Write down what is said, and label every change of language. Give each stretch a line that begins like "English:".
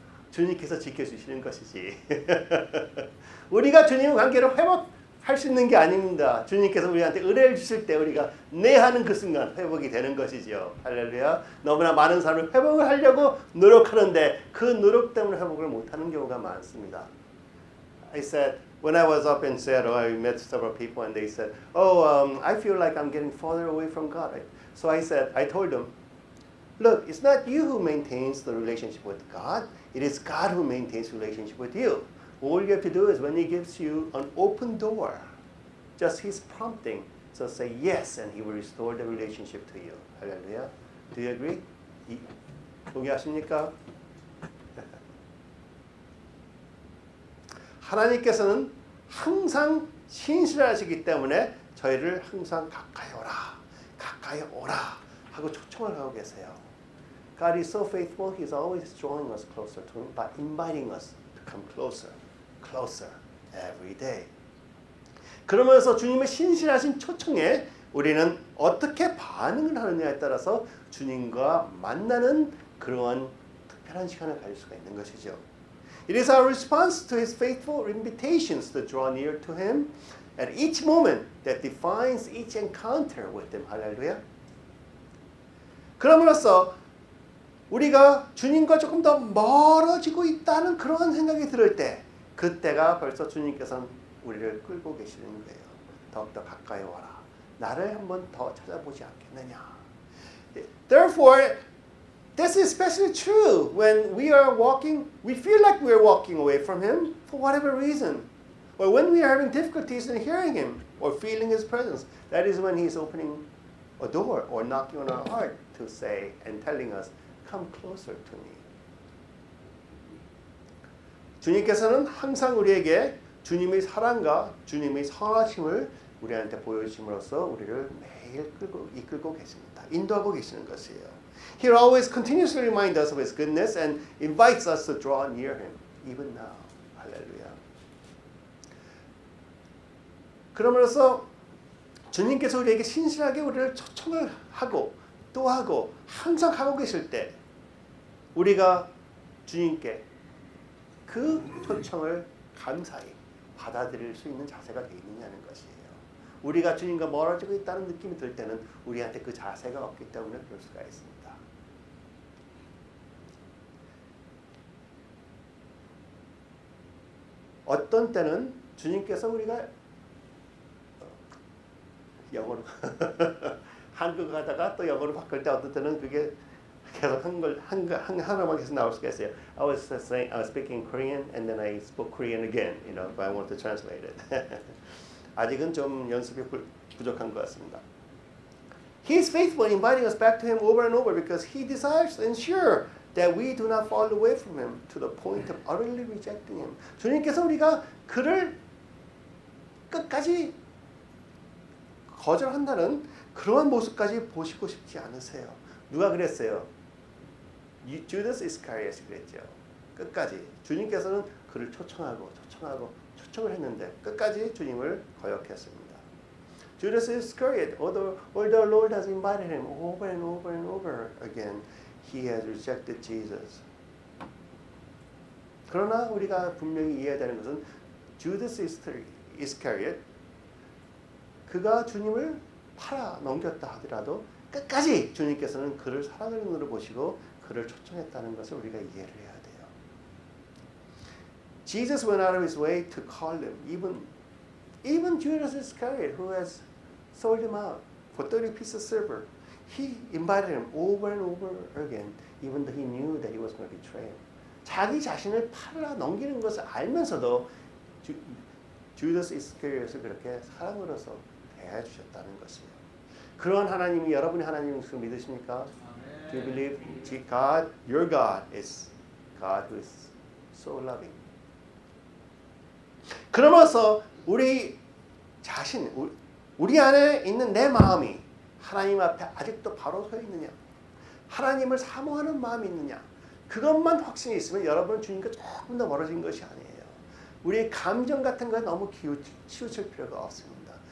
Korean: 주님께서 지켜주시는 것이지. 우리가 주님의 관계를 회복할 수 있는 게 아닙니다. 주님께서 우리한테 은혜를 주실 때 우리가 네 하는 그 순간 회복이 되는 것이죠. 할렐루야. 너무나 많은 사람을 회복을 하려고 노력하는데 그 노력 때문에 회복을 못하는 경우가 많습니다.
English: I said when I was up in Seattle, I met several people and they said, I feel like I'm getting farther away from God. So I told them, look, it's not you who maintains the relationship with God. It is God who maintains relationship with you. All you have to do is when He gives you an open door, just His prompting, just say yes and He will restore the relationship to you. Hallelujah. Do you agree?
Korean: 동의하십니까? 하나님께서는 항상 신실하시기 때문에 저희를 항상 가까이 오라 하고 초청을 하고 계세요.
English: God is so faithful. He's always drawing us closer to Him by inviting us to come closer every day.
Korean: 그러면서 주님의 신실하신 초청에 우리는 어떻게 반응을 하느냐에 따라서 주님과 만나는 그러한 특별한 시간을 가질 수가 있는 것이죠.
English: It is our response to His faithful invitations to draw near to Him at each moment that defines each encounter with Him.
Korean: 할렐루야. 그럼으로써 우리가 주님과 조금 더 멀어지고 있다는 그런 생각이 들을 때 그때가 벌써 주님께서는 우리를 끌고 계시는 거예요. 더욱더 가까이 와라. 나를 한번 더 찾아보지 않겠느냐.
English: Therefore, this is especially true when we are walking, we feel like we are walking away from Him for whatever reason. Or when we are having difficulties in hearing Him or feeling His presence. That is when He is opening a door or knocking on our heart to say and telling us, come closer to me.
Korean: 주님께서는 항상 우리에게 주님의 사랑과 주님의 선하심을 우리한테 보여주심으로써 우리를 매일 이끌고 계십니다. 인도하고 계시는 것이에요.
English: He always continuously reminds us of His goodness and invites us to draw near Him, even now.
Korean: 할렐루야. 그러므로서 주님께서 우리에게 신실하게 우리를 초청을 하고 또 하고 항상 하고 계실 때 우리가 주님께 그 초청을 감사히 받아들일 수 있는 자세가 되어 있느냐는 것이에요. 우리가 주님과 멀어지고 있다는 느낌이 들 때는 우리한테 그 자세가 없기 때문에 그럴 수가 있습니다. 어떤 때는 주님께서 우리가 영어로 한국어 하다가 또 영어로 바꿀 때 어떤 때는 그게 계속 하나만 계속 나올 수가 있어요.
English: I was speaking Korean and then I spoke Korean again, if I want to translate it.
Korean: 아직은 좀 연습이 부족한 것 같습니다.
English: He is faithful in inviting us back to Him over and over because He desires to ensure that we do not fall away from Him to the point of utterly rejecting Him.
Korean: 주님께서 우리가 그를 끝까지 거절한다는 그런 모습까지 보시고 싶지 않으세요. 누가 그랬어요? 주다스 이스카리엇이 그랬죠. 끝까지 주님께서는 그를 초청을 했는데 끝까지 주님을 거역했습니다.
English: Judas Iscariot, although the Lord has invited him over and over and over again, he has rejected Jesus.
Korean: 그러나 우리가 분명히 이해해야 되는 것은 Judas Iscariot 그가 주님을 팔아 넘겼다 하더라도 끝까지 주님께서는 그를 사랑의 눈으로 보시고 그를 초청했다는 것을 우리가 이해를 해야 돼요.
English: Jesus went out of his way to call him. Even Judas Iscariot, who has sold him out for 30 pieces of silver, he invited him over and over again, even though he knew that he was going to betray him.
Korean: 자기 자신을 팔아 넘기는 것을 알면서도 주다스 이스카리ot을 그렇게 사랑으로서 대해주셨다는 것이에요. 그런 하나님이 여러분의 하나님인 것을 믿으십니까?
English: Do you believe God, your God, is God who is so loving?
Korean: 그러면서 우리 자신, 우리 안에 있는 내 마음이 하나님 앞에 아직도 바로 서 있느냐? 하나님을 사모하는 마음이 있느냐? 그것만 확신이 있으면 여러분은 주님과 조금 더 멀어진 것이 아니에요. 우리의 감정 같은 거 너무 치우칠 필요가 없습니다.